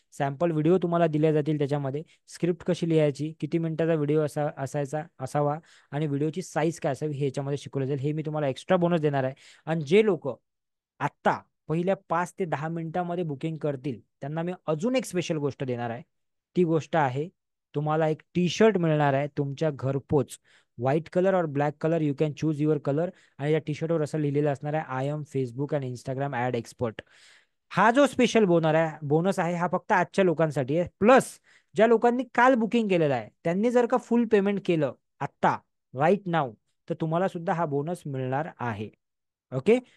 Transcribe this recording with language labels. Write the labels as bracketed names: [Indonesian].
[Marathi] Sample video तुम्हाला दिले जातील. त्याच्यामध्ये स्क्रिप्ट कशी लिहायची, किती मिनिटाचा व्हिडिओ असावा आणि व्हिडिओची साईज काय असावी हे याच्यामध्ये शिकवलं जाईल. हे मी तुम्हाला एक्स्ट्रा बोनस देणार आहे. आणि जे लोक आत्ता पहिल्या 5 ते 10 मिनिटांमध्ये बुकिंग करतील त्यांना मी अजून एक स्पेशल गोष्ट देणार आहे. ती गोष्ट आहे, तुम्हाला एक टी शर्ट मिळणार आहे तुमच्या घरपोच. [English] White colour और black colour, you can choose your colour. [Marathi] आणि या टी शर्टवर असं लिहिलेलं असणार आहे, [English] I am Facebook and Instagram ad expert. [Marathi] हा जो स्पेशल बोनस आहे हा फक्त आजच्या लोकांसाठी आहे. प्लस ज्या लोकांनी काल बुकिंग केलेलं आहे त्यांनी जर का फुल पेमेंट केलं आत्ता [English] right now, [Marathi] तर तुम्हाला सुद्धा हा बोनस मिळणार आहे. ओके.